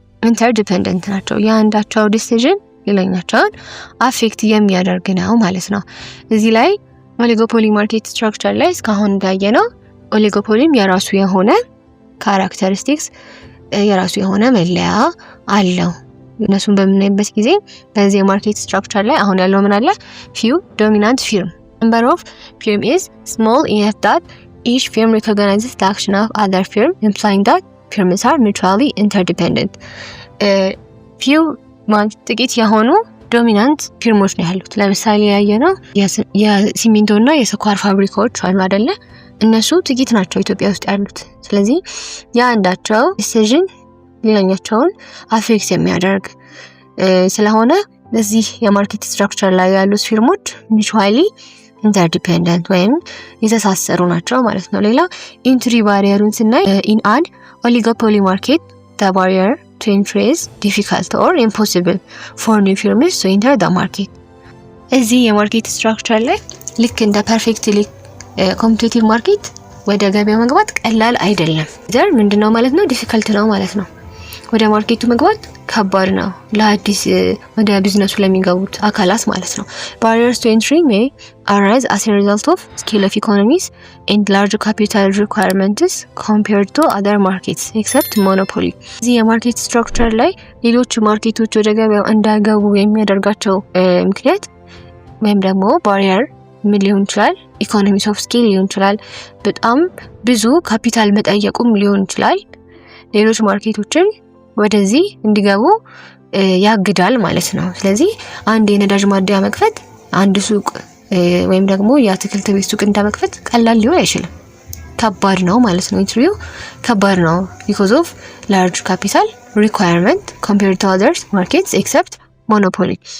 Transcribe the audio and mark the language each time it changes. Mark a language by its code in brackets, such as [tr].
[am] ኢንተርዲፔንደንት ናቸው። የአንዳቸው ዲሲዥን ሌላኛቸውን አፌክት የሚያደርግ ነው ማለት ነው። እዚህ ላይ ኦሊጎፖሊ ማርኬት ስትራክቸር ላይ እስካሁን እንዳየነው ኦሊጎፖሊም የራሱ የሆነ ካራክተሪስቲክስ የራሱ የሆነ መለያ አለው። እነሱን በምናይበት ጊዜ በዚህ ማርኬት ስትራክቸር ላይ አሁን ያለው ምን አለ? [en] few dominant firm. Number of firm is small enough that each firm recognizes the action of other firm, implying that firms are mutually interdependent. [am] few ጥቂት የሆኑ ዶሚናንት ፊርሞች ነው ያሉት። ለምሳሌ ያየነው የሲሚንቶና የስኳር ፋብሪካዎች አሉ አይደለ? እነሱ ጥቂት ናቸው ኢትዮጵያ ውስጥ ያሉት። ስለዚህ የአንዳቸው ዲሲዥን ሌላኛቸውን አፌክት የሚያደርግ ስለሆነ እዚህ የማርኬት ስትራክቸር ላይ ያሉት ፊርሞች ሚቹዋሊ ኢንተርዲፔንደንት ወይም የተሳሰሩ ናቸው ማለት ነው። ሌላ ኢንትሪ ባሪየሩን ስናይ [en] in an oligopoly market the barrier to entry is difficult or impossible for new firms to enter the market. [am] እዚህ የማርኬት ስትራክቸር ላይ ልክ እንደ ፐርፌክትሊ ኮምፒቲቲቭ ማርኬት ወደ ገበያ መግባት ቀላል አይደለም። ዘር ምንድነው ማለት ነው? ዲፊካልት ነው ማለት ነው። ወደ ማርኬቱ መግባት ከባድ ነው ለአዲስ ወደ ቢዝነሱ ለሚገቡት አካላት ማለት ነው። [en] barriers to entry may arise as a result of scale of economies and large capital requirements compared to other markets except monopoly. [am] እዚህ የማርኬት ስትራክቸር ላይ ሌሎች ማርኬቶች ወደ ገበያው እንዳይገቡ የሚያደርጋቸው ምክንያት ወይም ደግሞ barrier ምን ሊሆን ይችላል? ኢኮኖሚስ ኦፍ ስኬል ሊሆን ይችላል። በጣም ብዙ ካፒታል መጠየቁም ሊሆን ይችላል። ሌሎች ማርኬቶችን ወደዚህ እንዲገቡ ያግዳል ማለት ነው። ስለዚህ አንድ የነዳጅ ማደያ መክፈት አንድ ሱቅ ወይም ደግሞ የአትክልት ቤት ሱቅ እንደመክፈት ቀላል ሊሆን አይችልም። ከባድ ነው ማለት ነው። ኢንትሪው ከባድ ነው [en] because of large capital requirement compared to other markets except monopoly.